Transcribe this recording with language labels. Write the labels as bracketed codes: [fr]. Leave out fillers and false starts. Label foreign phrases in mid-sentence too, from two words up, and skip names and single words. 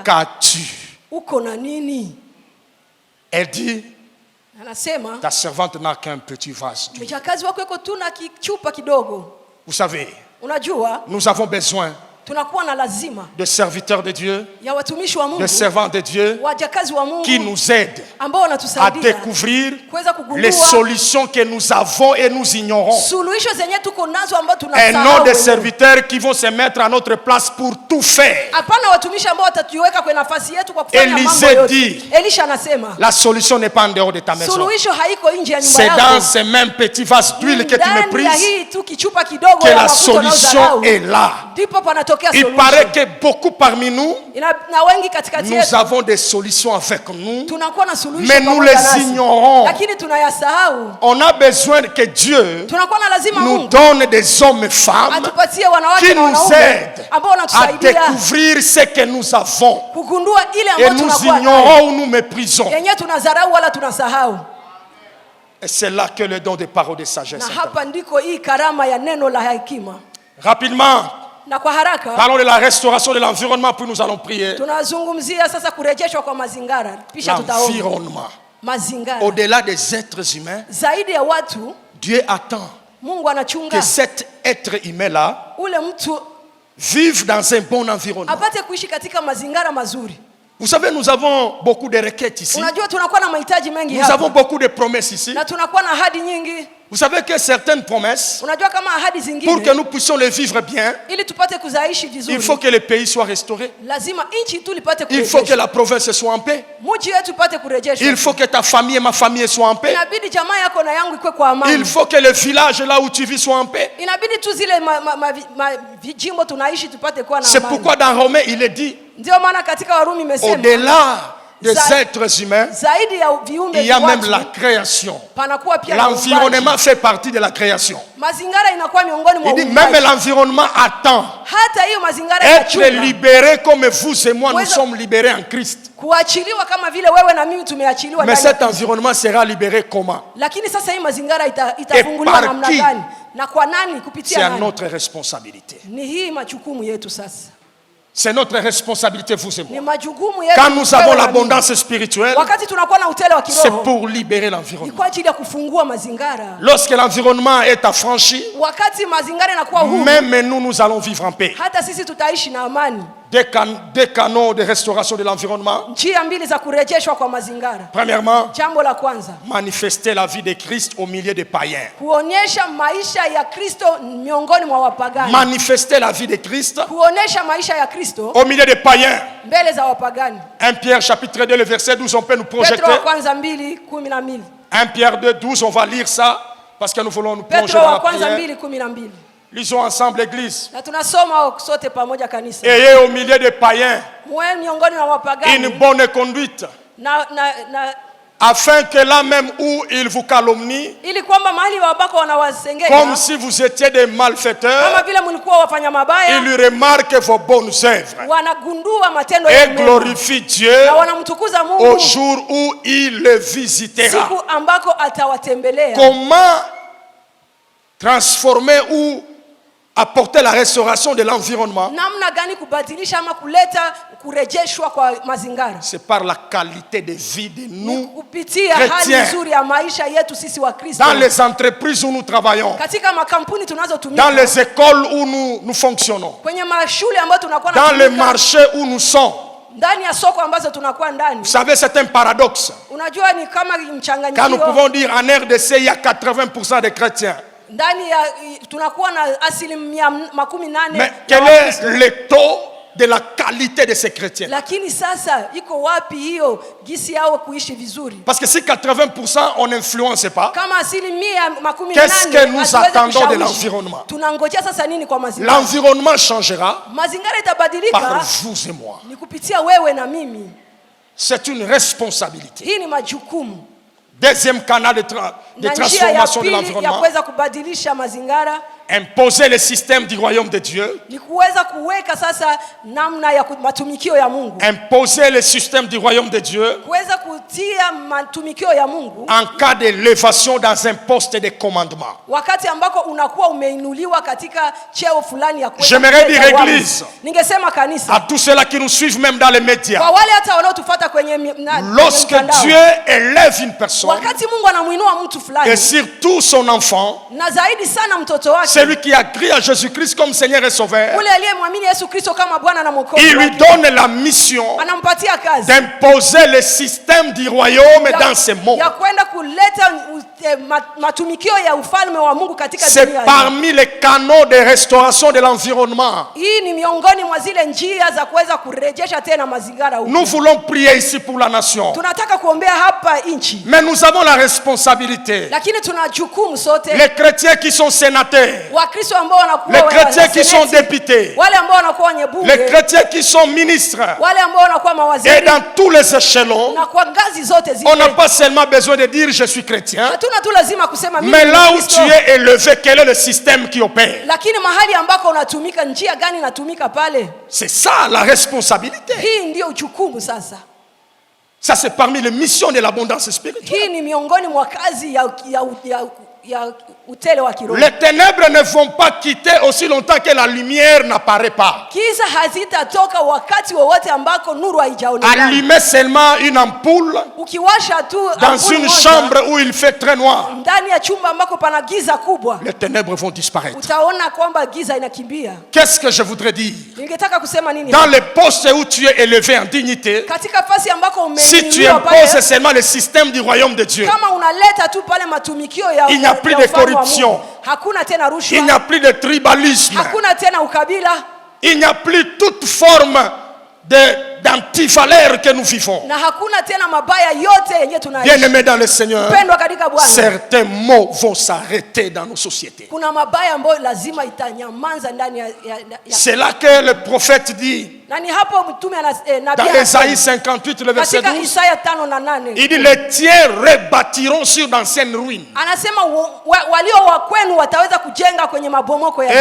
[fr] qu'as-tu? [sw] uko na nini? [fr] Elle dit, [sw] Anasema, [fr] ta servante n'a qu'un petit vase d'huile. [sw] mjakazi wako yuko tu na kichupa kidogo. [fr] Vous savez, [sw] Unajua, [fr] nous avons besoin [sw] tunakuwa na lazima [fr] de serviteurs de Dieu, [sw] ya watumishi wa [fr] de [sw] Mungu, [fr] servants de Dieu, [sw] wajakazi wa Mungu [fr] qui nous aident [sw] ambao [fr] à [sw] wanatusaidia [fr] découvrir [sw] kuweza [fr] les [sw] kugundua [fr] solutions que nous avons et nous ignorons. [sw] suluhisho zenye tuko nazo ambazo [fr] Et [sw] tunasahau. [fr] non des [sw] wenyewe. [fr] serviteurs qui vont se mettre à notre place pour tout faire. [sw] Hapana watumishi ambao watatuweka kwenye nafasi yetu kwa kufanya mambo [fr] Élisée [sw] yote. [fr] dit, [sw] Elisha anasema, [fr] la solution n'est pas en dehors de ta maison. [sw] suluhisho haiko nje ya nyumba [fr] C'est dans [sw] yako. [fr] ces mêmes petits vases d'huile que tu [sw] Ndani ya [fr] méprises [sw] hii tu kichupa kidogo [fr] que [sw] ya [fr] la [sw] mafuta [fr] solution [sw] unaodharau, [fr] est là. [sw] ndipo panatokea [fr] Il [sw] solution. [fr] paraît que beaucoup parmi nous, [sw] Na wengi katikati [fr] nous [sw] yetu [fr] avons des solutions avec nous, [sw] tunakuwa na suluhisho [fr] mais nous [sw] pamoja [fr] les [sw] nasi, [fr] ignorons. [sw] lakini tunayasahau. [fr] On a besoin que Dieu [sw] Tunakuwa na lazima [fr] nous [sw] Mungu [fr] donne des hommes et femmes [sw] atupatie wanawake [fr] qui [sw] na [fr] nous [sw] wanaume [fr] aident [sw] ambao [fr] à [sw] wanatusaidia [fr] découvrir ce que nous avons. [sw] kugundua ile [fr] Et [sw] ambayo [fr] nous [sw] tunakuwa nayo, [fr] ignorons ou nous méprisons. [sw] yenyewe tunadharau wala tunasahau. [fr] Et c'est là que le don de parole de sagesse [sw] Na [fr] intervient. [sw] hapa ndiko hii karama ya neno la hekima. [fr] Rapidement, [sw] Na kwa haraka [fr] parlons de la restauration de l'environnement, puis nous allons prier. [sw] tunazungumzia sasa kurejeshwa kwa mazingara, kisha tutaomba. [fr] L'environnement. [sw] Mazingara [fr] Au-delà des êtres humains, [sw] zaidi ya watu, [fr] Dieu attend [sw] Mungu [fr] que [sw] anachunga [fr] cet être humain-là [sw] ule mtu [fr] vive dans un bon environnement. [sw] apate kuishi katika mazingara mazuri. [fr] Vous savez, nous avons beaucoup de requêtes ici. [sw] Unajua tunakuwa na mahitaji mengi [fr] Nous avons [sw] hapa [fr] beaucoup de promesses ici. [sw] na tunakuwa na ahadi nyingi. [fr] Vous savez que certaines promesses, [sw] Unajua kama ahadi [fr] pour que [sw] zingine [fr] nous puissions les vivre bien, [sw] ili tupate kuzaishi [fr] il [sw] vizuri, [fr] faut que le pays soit restauré. [sw] lazima nchi tu lipate [fr] Il faut que [sw] kurejeshwa, [fr] la province soit en paix. [sw] mji wetu upate kurejeshwa. [fr] Il faut que ta famille et ma famille soient en paix. [sw] Inabidi jamaa yako na yangu ikwe kwa amani. [fr] Il faut que le village là où tu vis soit en paix. [sw] Inabidi tu zile vijimbo tunaishi tupate kuwa na [fr] C'est [sw] amani. [fr] pourquoi dans Romains, il est dit, [sw] Ndio maana katika Warumi imesema [fr] au-delà des [sw] Za- [fr] êtres humains, [sw] zaidi ya viumbe [fr] il y a [sw] vya [fr] même [sw] watu, [fr] la création. [sw] panakuwa pia na uumbaji. [fr] L'environnement fait partie de la création. [sw] Mazingara inakuwa miongoni mwa [fr] Il dit, [sw] uumbaji. [fr] même l'environnement attend [sw] Hata hiyo mazingara [fr] être [sw] inachunga [fr] libéré comme vous et moi, nous [sw] Weza- [fr] sommes libérés en Christ. [sw] kuachiliwa kama vile wewe na mimi tumeachiliwa [fr] Mais [sw] ndani ya [fr] cet environnement sera libéré comment? [sw] lakini sasa hii mazingara itafunguliwa [fr] par [sw] namna [fr] qui? [sw] gani na kwa nani? [fr] C'est [sw] Kupitia [fr] à [sw] nani? [fr] notre responsabilité. [sw] Ni hii majukumu yetu sasa, [fr] C'est notre responsabilité, vous et [sw] ni [fr] moi. [sw] majukumu yetu. [fr] Quand nous avons [sw] wewe na mimi. [fr] l'abondance spirituelle, [sw] Wakati tunakuwa na utele wa [fr] c'est [sw] kiroho [fr] pour libérer [sw] ni [fr] l'environnement. [sw] kwa ajili ya kufungua mazingara. [fr] Lorsque l'environnement est affranchi, [sw] Wakati mazingara inakuwa huru, [fr] même nous allons vivre en paix. [sw] hata sisi tutaishi na amani. [fr] Des canaux de restauration de l'environnement. [sw] Njia mbili za kurejeshwa kwa mazingara. [fr] Premièrement, [sw] Jambo la kwanza, [fr] manifester la vie de Christ au milieu des païens. [sw] kuonyesha maisha ya Kristo miongoni mwa wapagani. [fr] Manifester la vie de Christ [sw] Kuonyesha maisha ya Kristo [fr] au milieu des païens. [sw] mbele za wapagani. [fr] 1 Pierre chapitre 2, le verset 12, on peut nous projeter. [sw] Petro wa kwanza 2:12. [fr] 1 Pierre 2, 12, on va lire ça parce que nous voulons nous plonger [sw] Petro [fr] dans [sw] wa [fr] la [sw] kwanza [fr] prière. [sw] 2:12. [fr] Lisons ensemble l'église. [sw] Na tunasoma sote pamoja kanisa. [fr] Ayez au milieu des païens [sw] Mwe miongoni mwa [fr] une [sw] wapagani [fr] bonne conduite, [sw] na [fr] afin que là même où ils vous calomnient, [sw] ili kwamba mahali ambako [fr] comme [sw] wanawasengenya [fr] si vous étiez des [sw] kama [fr] malfaiteurs, [sw] vile mlikuwa wafanya mabaya, [fr] ils remarquent vos bonnes œuvres [sw] wanagundua matendo [fr] et [sw] yenu mema [fr] glorifient Dieu [sw] na wanamtukuza [fr] au [sw] Mungu [fr] jour où il le visitera. [sw] siku ambako atawatembelea. [fr] Comment transformer ou apporter la restauration de l'environnement? [sw] Namna gani kubadilisha ama kuleta kurejeshwa kwa mazingara? [fr] C'est par la qualité de vie de [sw] Ni [fr] nous, [sw] kupitia hali [fr] chrétiens. [sw] nzuri ya maisha yetu sisi wa Kristo, [fr] dans les entreprises où nous travaillons, [sw] katika makampuni [fr] dans [sw] tunazotumika, [fr] les écoles où nous fonctionnons, [sw] kwenye mashule ambayo tunakuwa [fr] dans les [sw] natumika, [fr] marchés où nous sommes. [sw] ndani ya soko ambazo tunakuwa ndani. [fr] Vous savez, c'est un paradoxe. [sw] Unajua ni kama [fr] Car nous [sw] mchanganyiko [fr] pouvons dire en RDC, il y a 80% de chrétiens. [sw] ndani ya tunakuwa na 80% [fr] Mais [sw] ya [fr] quel [sw] Wakristo. [fr] est le taux de la qualité de ces chrétiens? [sw] Lakini sasa iko wapi hiyo gisi yao kuishi vizuri? [fr] Parce que si 80% on n'influence pas, [sw] Kama 80% [fr] qu'est-ce que nous [sw] hatuwezi [fr] attendons de [sw] kushawishi, [fr] l'environnement? [sw] tunangojea sasa nini kwa mazingira? [fr] L'environnement changera [sw] Mazingara [fr] par [sw] itabadilika [fr] vous et moi. [sw] ni kupitia wewe na mimi. [fr] C'est une responsabilité. [sw] Hii ni majukumu. [fr] Deuxième canal de [sw] Na njia ya [fr] transformation de [sw] pili ya [fr] l'environnement, [sw] kuweza kubadilisha mazingara [fr] imposer le système du royaume de Dieu, [sw] ni kuweza kuweka sasa namna ya matumikio ya Mungu, [fr] imposer le système du royaume de Dieu [sw] kuweza kutia matumikio ya Mungu [fr] en cas d'élévation dans un poste de commandement. [sw] wakati ambako unakuwa umeinuliwa katika cheo fulani ya kuweza [fr] J'aimerais [sw] kuleta [fr] dire [sw] uamuzi. [fr] église. [sw] Ningesema [fr] À [sw] kanisa, [fr] tous ceux-là qui nous suivent même dans les médias. [sw] kwa wale hata wanaotufuata kwenye [fr] Lorsque [sw] mtandao. [fr] Dieu élève une personne, [sw] Wakati Mungu anamuinua mtu [fr] et [sw] fulani [fr] surtout son enfant, [sw] na zaidi sana mtoto wake, [fr] celui qui a crié à Jésus-Christ comme Seigneur et Sauveur, [sw] ule aliyemwamini Yesu Kristo kama Bwana na Mwokozi [fr] il lui [sw] wake, [fr] donne la mission [sw] anampatia kazi [fr] d'imposer le système du royaume dans ce monde. [sw] ya kwenda kuleta matumikio ya ufalme wa Mungu katika [fr] C'est [sw] dunia. [fr] parmi les canaux de restauration de l'environnement. [sw] Hii ni miongoni mwa zile njia za kuweza kurejesha tena mazingira huko. [fr] Nous voulons prier ici pour la nation. [sw] Tunataka kuombea hapa nchi, [fr] Mais nous avons la responsabilité. [sw] lakini tuna jukumu sote, [fr] Les chrétiens qui sont sénateurs, [sw] Wakristo ambao wanakuwa [fr] les chrétiens qui sont [sw] seneti, [fr] députés, [sw] wale ambao wanakuwa wenye bunge, [fr] les chrétiens qui sont ministres, [sw] wale ambao wanakuwa [fr] et [sw] mawaziri, [fr] dans tous les échelons, [sw] na kwa ngazi zote [fr] on n'a [sw] zile. [fr] pas seulement besoin de dire je suis chrétien, [sw] Hatuna tu lazima kusema mimi [fr] mais [sw] ni [fr] là où [sw] Mkristo, [fr] tu es élevé, quel est le système qui opère? [sw] lakini mahali ambako unatumika, njia gani inatumika pale? [fr] C'est ça la responsabilité. [sw] Hii ndio jukumu sasa. [fr] Ça c'est parmi les missions de l'abondance spirituelle. [sw] Hii ni miongoni mwa kazi ya utele wa kiroho. [fr] Les ténèbres ne vont pas quitter aussi longtemps que la lumière n'apparaît pas. [sw] Kiza hazitatoka wakati wowote ambako nuru haijaonekana. [fr] Allumer seulement une ampoule [sw] Ukiwasha tu [fr] dans [sw] ampuli [fr] une [sw] moja, [fr] chambre où il fait très noir, [sw] ndani ya chumba ambako pana giza kubwa, [fr] les ténèbres vont disparaître. [sw] utaona kwamba giza inakimbia. [fr] Qu'est-ce que je voudrais dire? [sw] Ningetaka kusema nini? [fr] Dans les postes où tu es élevé en dignité, [sw] Katika fasi ambako [fr] si tu [sw] umeinuliwa [fr] imposes [sw] pale, [fr] seulement le système du royaume de Dieu, [sw] kama unaleta tu pale matumikio ya [fr] il n'y a plus [sw] ya [fr] de [sw] ufalme wa [fr] corruption. [sw] Mungu, hakuna tena [fr] il [sw] rushwa, [fr] n'y a plus de tribalisme, [sw] hakuna tena ukabila, [fr] il n'y a plus toute forme d'antivaleur que nous vivons. [sw] na hakuna tena mabaya yote yenye tunaishi. [fr] Bien-aimés dans le Seigneur, [sw] Pendwa katika Bwana, [fr] certains mots vont s'arrêter dans nos sociétés. [sw] kuna mabaya ambayo lazima itanyamanza ndani ya [fr] C'est là que le prophète dit, [sw] na ni hapo mtume [fr] dans [sw] nabii [fr] Ésaïe 58, le verset [sw] katika [fr] 12, [sw] Isaya 5:8 [fr] il dit, les tiens rebâtiront sur d'anciennes ruines. [sw] anasema walio wa kwenu wataweza kujenga kwenye mabomoko ya